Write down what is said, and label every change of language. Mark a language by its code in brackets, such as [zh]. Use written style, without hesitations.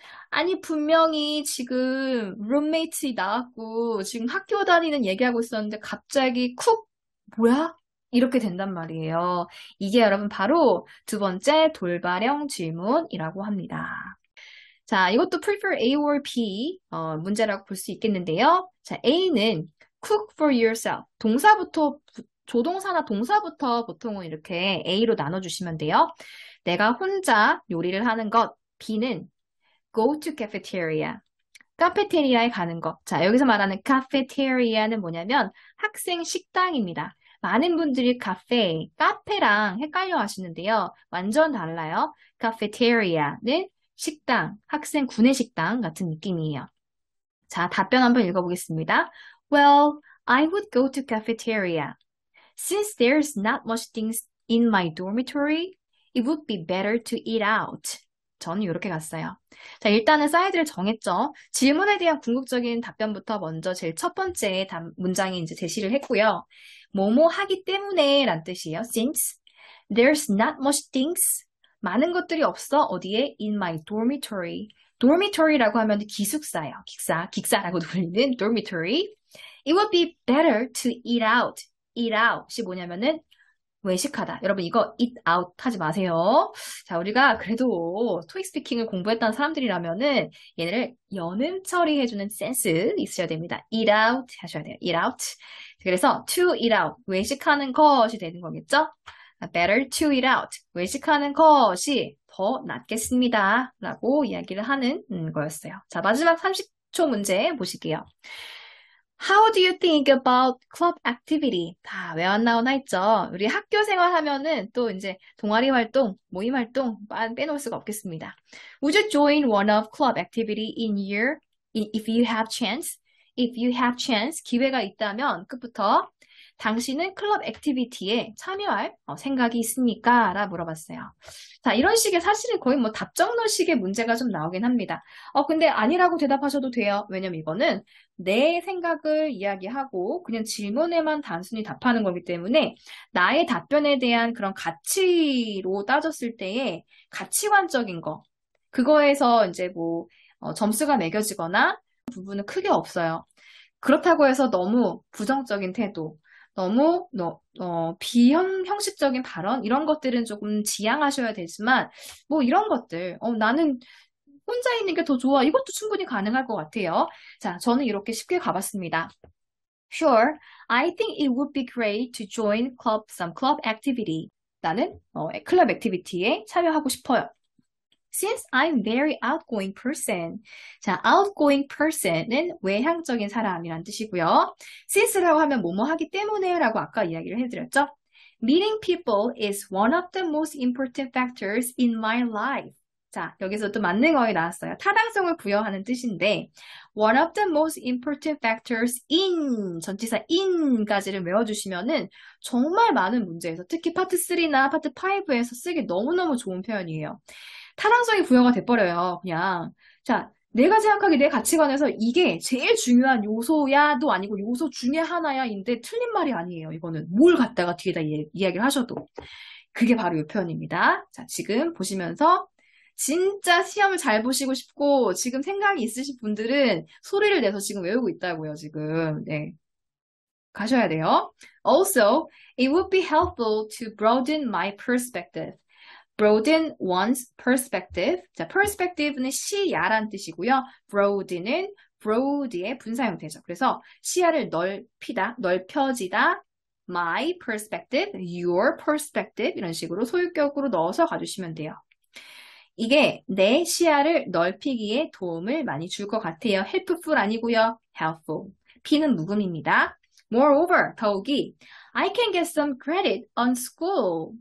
[ko] 아니 분명히 지금 룸메이트 나왔고 지금 학교 다니는 얘기하고 있었는데 갑자기 쿡? 뭐야? 이렇게 된단 말이에요. 이게 여러분 바로 두 번째 돌발형 질문이라고 합니다. 자, 이것도 [en] prefer A or B [ko] 문제라고 볼 수 있겠는데요. [en] 자, A는 cook for yourself. [ko] 동사부터 조동사나 동사부터 보통은 이렇게 A로 나눠주시면 돼요. 내가 혼자 요리를 하는 것. B는 [en] go to cafeteria. [ko] 카페테리아에 가는 것. 자, 여기서 말하는 카페테리아는 뭐냐면 학생 식당입니다. 많은 분들이 카페랑 헷갈려 하시는데요. 완전 달라요. 카페테리아는 식당, 학생 구내식당 같은 느낌이에요. 자, 답변 한번 읽어보겠습니다. [en] Well, I would go to cafeteria. Since there's not much things in my dormitory, it would be better to eat out. [ko] 저는 이렇게 갔어요. 자, 일단은 사이드를 정했죠. 질문에 대한 궁극적인 답변부터 먼저 제일 첫 번째 문장에 이제 제시를 했고요. 뭐뭐 하기 때문에 란 뜻이에요. [en] Since there's not much things [ko] 많은 것들이 없어. 어디에? [en] In my dormitory. [ko] dormitory라고 하면 기숙사예요. 기숙사라고 불리는 dormitory. [en] It would be better to eat out. eat out [ko] 이 뭐냐면은 외식하다. 여러분 이거 eat out 하지 마세요. 자, 우리가 그래도 토익 스피킹을 공부했던 사람들이라면은 얘네를 연음 처리해주는 센스 있어야 됩니다. [en] eat out [ko] 하셔야 돼요. [en] eat out. [ko] 그래서 [en] to eat out. [ko] 외식하는 것이 되는 거겠죠? [en] better to eat out. [ko] 외식하는 것이 더 낫겠습니다. 라고 이야기를 하는 거였어요. 자, 마지막 30초 문제 보실게요. [en] How do you think about club activity? [ko] 다 왜 안 나오나 했죠. 우리 학교 생활 하면은 또 이제 동아리 활동, 모임 활동 빼놓을 수가 없겠습니다. [en] Would you join one of club activity if you have chance? If you have chance, [ko] 기회가 있다면 끝부터 당신은 클럽 액티비티에 참여할 생각이 있습니까? 라 물어봤어요. 자, 이런 식의 사실은 거의 뭐 답정너식의 문제가 좀 나오긴 합니다. 근데 아니라고 대답하셔도 돼요. 왜냐면 이거는 내 생각을 이야기하고 그냥 질문에만 단순히 답하는 거기 때문에 나의 답변에 대한 그런 가치로 따졌을 때의 가치관적인 거, 그거에서 이제 뭐 점수가 매겨지거나 부분은 크게 없어요. 그렇다고 해서 너무 부정적인 태도, 너무 비형식적인 발언 이런 것들은 조금 지양하셔야 되지만 뭐 이런 것들 나는 혼자 있는 게 더 좋아. 이것도 충분히 가능할 것 같아요. 자, 저는 이렇게 쉽게 가봤습니다. [en] Sure, I think it would be great to join some club activity. [ko] 나는 클럽 액티비티에 참여하고 싶어요. [en] Since I'm very outgoing person. [ko] 자, outgoing person은 외향적인 사람이란 뜻이고요. Since라고 하면 뭐뭐 하기 때문에 라고 아까 이야기를 해드렸죠. [en] Meeting people is one of the most important factors in my life. [ko] 자, 여기서 또 만능어휘 나왔어요. 타당성을 부여하는 뜻인데 [en] one of the most important factors in [ko] 전치사 in까지를 외워주시면은 정말 많은 문제에서 특히 파트 3나 파트 5에서 쓰기 너무너무 좋은 표현이에요. 타당성이 부여가 돼버려요. 그냥 자, 내가 생각하기에 내 가치관에서 이게 제일 중요한 요소야도 아니고 요소 중에 하나야인데 틀린 말이 아니에요. 이거는 뭘 갖다가 뒤에다 이야기를 하셔도 그게 바로 이 표현입니다. 자, 지금 보시면서 진짜 시험을 잘 보시고 싶고 지금 생각이 있으신 분들은 소리를 내서 지금 외우고 있다고요, 지금. 네. 가셔야 돼요. [en] Also, it would be helpful to broaden my perspective. broaden one's perspective. [ko] 자, perspective는 시야란 뜻이고요. broaden은 broad의 분사 형태죠. 그래서 시야를 넓히다, 넓혀지다. [en] my perspective, your perspective [ko] 이런 식으로 소유격으로 넣어서 가주시면 돼요. 이게 내 시야를 넓히기에 도움을 많이 줄 것 같아요. helpful 아니고요. helpful. P는 묵음입니다. [en] Moreover, [ko] 더욱이 [en] I can get some credit on school.